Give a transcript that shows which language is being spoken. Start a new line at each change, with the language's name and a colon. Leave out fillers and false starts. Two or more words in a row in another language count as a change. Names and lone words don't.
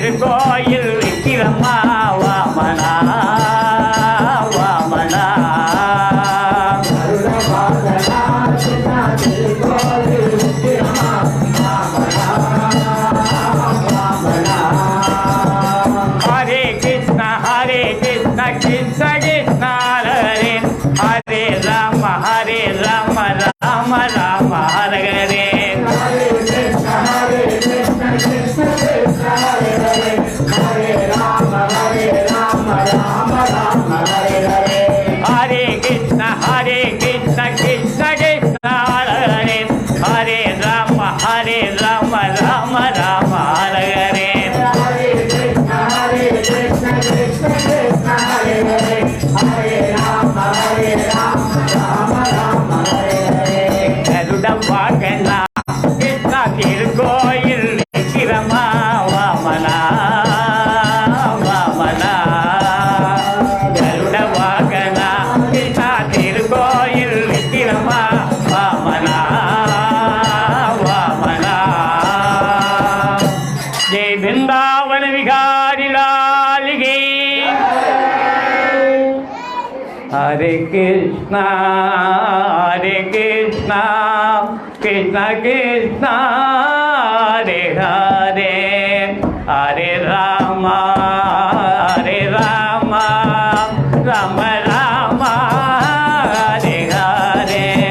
Tamil: திருக்கோயில் விக்கிரமா வாமனா வாமனா
Sanskrit: हरे कृष्ण कृष्ण कृष्ण हरे राम राम राम हरे हरे हरे कृष्ण कृष्ण कृष्ण हरे हरे राम राम राम हरे हरे
Tamil: गरुड़ वाहना कृष्ण திருக்கோயில் விக்கிரமா வாமனா வாமனா கருட வாகனா கிருஷ்ணா திருக்கோயில் விக்கிரமா வாமனா வாமனா
Hindi: जय वृन्दावन बिहारी लाल की
Sanskrit: हरे कृष्णा कृष्ण कृष्ण हरे हरे हरे राम राम राम हरे हरे